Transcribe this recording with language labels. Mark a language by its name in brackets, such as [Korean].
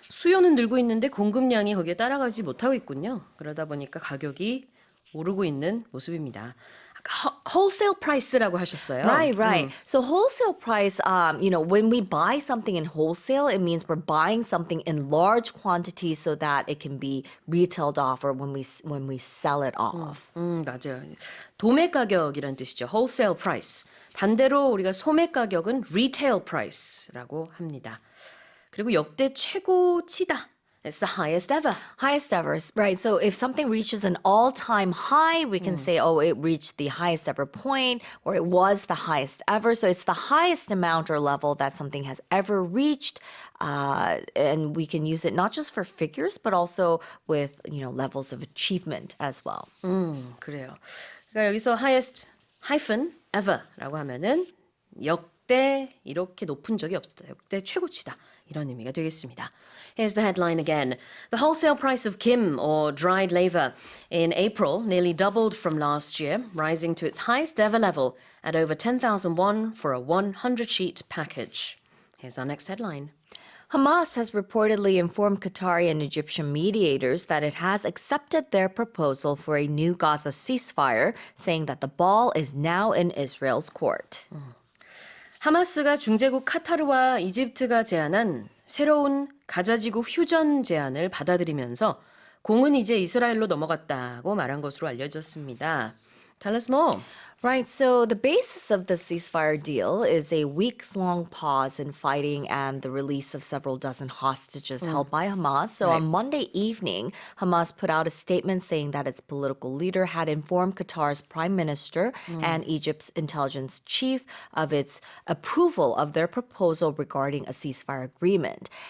[Korean] 수요는 늘고 있는데 공급량이 거기에 따라가지 못하고 있군요. 그러다 보니까 가격이 오르고 있는 모습입니다. 아까 wholesale price라고 하셨어요. [English] Right. So wholesale price, when we buy something in wholesale, it means we're buying something in large quantities so that it can be retailed off or when we sell it off. [Korean] 맞아요. 도매 가격이란 뜻이죠. wholesale price. 반대로 우리가 소매 가격은 retail price라고 합니다. 그리고 역대 최고치다. [English] It's the highest ever. Highest ever, right? So if something reaches an all-time high, we can say, it reached the highest ever point, or it was the highest ever. So it's the highest amount or level that something has ever reached, and we can use it not just for figures, but also with levels of achievement as well. [Korean] 그래요. 그러니까 여기서 highest ever라고 하면은 역대 이렇게 높은 적이 없었다. 역대 최고치다. 이런 의미가 되겠습니다. [English] Here's the headline again. The wholesale price of kim, or dried laver, in April nearly doubled from last year, rising to its highest ever level at over 10,000 won for a 100-sheet package. Here's our next headline. Hamas has reportedly informed Qatari and Egyptian mediators that it has accepted their proposal for a new Gaza ceasefire, saying that the ball is now in Israel's court. [Korean] 하마스가 중재국 카타르와 이집트가 제안한 새로운 가자지구 휴전 제안을 받아들이면서 공은 이제 이스라엘로 넘어갔다고 말한 것으로 알려졌습니다. [English] Tell us more. Right, so the basis of the ceasefire deal is a weeks-long pause in fighting and the release of several dozen hostages held by Hamas. So on Monday evening, Hamas put out a statement saying that its political leader had informed Qatar's prime minister and Egypt's intelligence chief of its approval of their proposal regarding a ceasefire agreement.